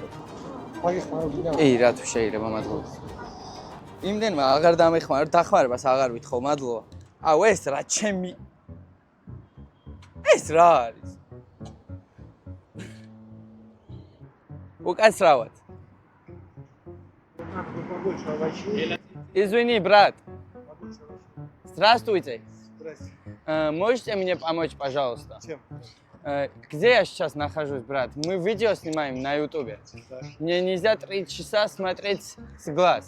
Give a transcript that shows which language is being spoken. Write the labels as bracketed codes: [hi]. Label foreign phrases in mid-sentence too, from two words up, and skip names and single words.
[ka] კი, რა თუ შეიძლება, მადლობა. იმდენმა აღარ დამეხმარა, დახმარებას აღარ ვითხოვ, მადლობა. აუ, ეს რა ჩემი ეს რა არის? უკაცრავად. [ru] Извини, брат. Здравствуйте. Можете мне помочь, пожалуйста? Чем? Где я сейчас нахожусь, брат? Мы видео снимаем на ютубе. Мне нельзя 3 часа смотреть с глаз.